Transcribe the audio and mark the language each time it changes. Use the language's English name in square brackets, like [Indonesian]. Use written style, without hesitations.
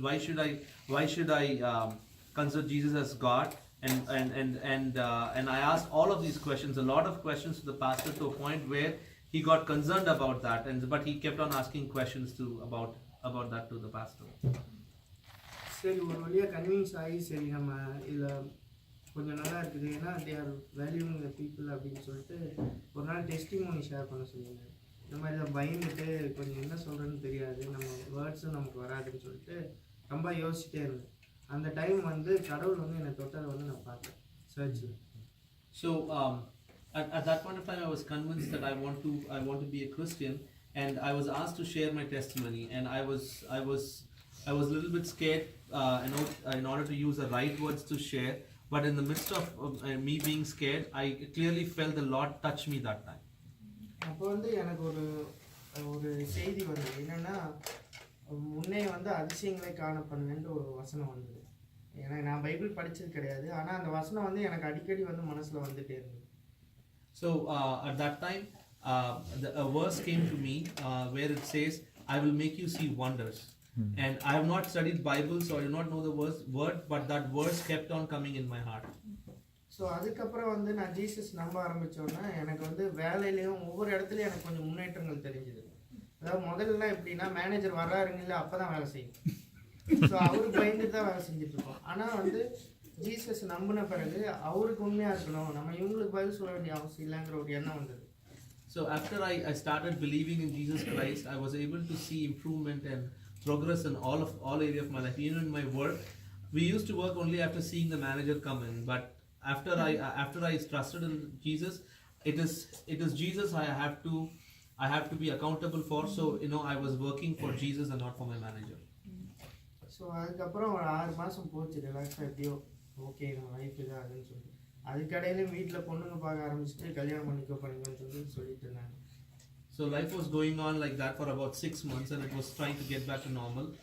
[English] Why should I consider Jesus as God? And I asked all of these questions, a lot of questions to the pastor, to a point where he got concerned about that, but he kept on asking questions about that to the pastor. [Tamil] சரி, ஒரு வழியாக convince ஆகி சரி நம்ம இதில் கொஞ்சம் நல்லா இருக்குது, ஏன்னா [English] they are valuing the people [Tamil] அப்படின்னு சொல்லிட்டு ஒரு நாள் டெஸ்டிமோனி ஷேர் பண்ண சொல்லுவாங்க. இந்த மாதிரி தான் பயந்துட்டு கொஞ்சம் என்ன சொல்கிறேன்னு தெரியாது, நம்ம வேர்ட்ஸும் நமக்கு வராதுன்னு சொல்லிட்டு ரொம்ப யோசிச்சுட்டே இருந்தேன். அந்த டைம் வந்து கடவுள் வந்து என்னை தொட்டதை வந்து நான் பார்த்தேன் சர்ச்சில். [English] So at that point of time, I was convinced that I want to be a Christian, and I was asked to share my testimony, and I was a little bit scared, in order to use the right words to share. But in the midst of me being scared, I clearly felt the Lord touch me that time. [Tamil] அப்போ வந்து எனக்கு ஒரு செய்தி வந்தது, என்னென்னா முன்னே வந்து அதிசயங்களை காணப்படுவேன்ட்டு ஒரு வசனம் வந்தது. ஏன்னா நான் பைபிள் படித்தது கிடையாது, ஆனால் அந்த வசனம் வந்து எனக்கு அடிக்கடி வந்து மனசில் வந்துகிட்டே இருந்தது. [English] So at that time, a verse came to me where it says, I will make you see wonders. And I have not studied Bible, so I do not know the word, but that verse kept on coming in my heart. [Tamil] So அதுக்கப்புறம் வந்து நான் Jesus நம்ப ஆரம்பித்தோன்னா எனக்கு வந்து வேலையிலையும் ஒவ்வொரு இடத்துலையும் எனக்கு கொஞ்சம் முன்னேற்றங்கள் தெரிஞ்சுது. அதாவது முதல்லாம் எப்படின்னா மேனேஜர் வர்றாருங்கள அப்போ தான் வேலை செய்யும், ஸோ அவருக்கு பயந்துட்டு தான் வேலை செஞ்சுட்ருக்கோம். ஆனால் வந்து ஜீசஸ் நம்பின பிறகு அவருக்கு உண்மையாக இருக்கணும், நம்ம இவங்களுக்கு பதில் சொல்ல வேண்டிய அவசியம் இல்லைங்கிற ஒரு எண்ணம் வந்தது. [English] So after I started believing in Jesus Christ, I was able to see improvement and progress in all area of my life. Even in my work, we used to work only after seeing the manager come in. But after I trusted in Jesus, it is Jesus I have to be accountable for. So I was working for Jesus and not for my manager. [Tamil] So அதுக்கப்புறம் ஒரு 6 மாதம் போச்சு ரிலாக்ஸாக எப்படியோ okay நம்ம life இதாக அதுன்னு சொல்லிட்டு அதுக்கடையிலையும் வீட்டில் பொண்ணுங்க பார்க்க ஆரம்பிச்சுட்டு கல்யாணம் பண்ணிக்கோன்னு சொல்லிட்டு இருந்தாங்க. [English] So life was going on like that for about 6 months, and it was trying to get back to normal.